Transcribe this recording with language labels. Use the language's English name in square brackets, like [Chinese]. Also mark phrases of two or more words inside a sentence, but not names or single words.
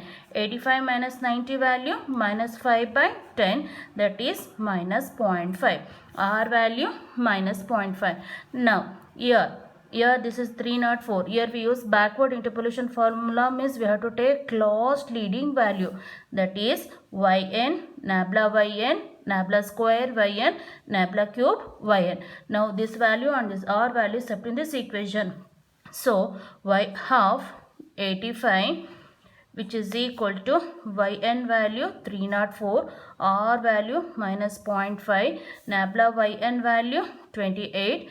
[English] 85 minus 90 value minus 5 by 10, that is minus 0.5. R value minus 0.5. Now here this is 304. Here we use backward interpolation formula means we have to take last leading value, that is yn nabla yn nabla square yn nabla cube yn. Now this value and this r value is kept in this equation. So y half 85 which is equal to yn value 304, r value minus 0.5, nabla yn value 28.